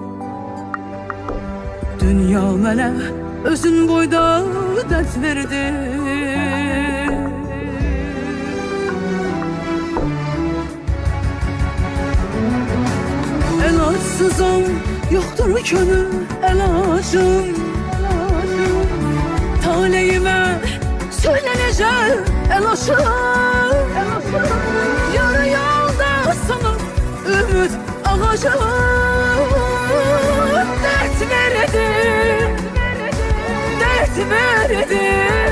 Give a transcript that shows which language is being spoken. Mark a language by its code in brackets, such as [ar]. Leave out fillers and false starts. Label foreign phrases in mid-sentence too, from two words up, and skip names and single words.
[az] Dünya mənə özün boyda dərd verdi. Əlacısızam, yoxdur könül əlacım. [tr] Taleyime söylenecek el aşığım. Yarı yolda sana ümit ağacım. Dert verdim, dert verdim.